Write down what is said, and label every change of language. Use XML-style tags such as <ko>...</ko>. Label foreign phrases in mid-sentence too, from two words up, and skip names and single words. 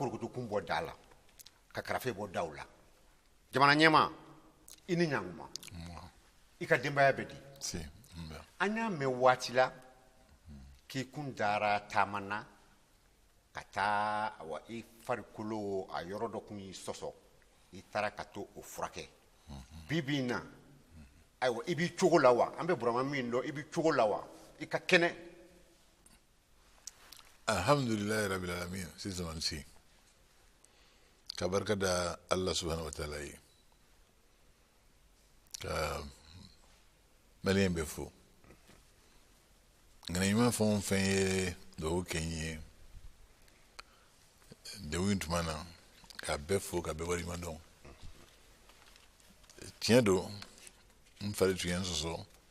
<bm>korokotukun bɔ da la ka karafe bɔ daw la jamana ɲɛma i ni ɲankuma i ka denbaya bɛ di an y'a mɛn waati la k'i kun dara taama na ka taa i farikolo a yɔrɔ dɔ kun y'i sɔsɔ i taara ka to o furakɛ bi na ayiwa i b'i cogo la wa an bɛ burama min dɔn i b'i cogo la wa i ka kɛnɛ</bm> <ar>الحمد لله رب العالمين</ar> <bm>sisan si ka barka da</bm> <ar>الله سبحانه وتعالى</ar> <bm>yi ka maliyen bɛ fo ngana ɲuman fɛn o fɛn ye duwawu kɛ n ye degun tuma na ka bɛɛ fo ka bɛɛ waleɲuman dɔn tiɲɛ don n fari tun ye n sɔsɔ</bm>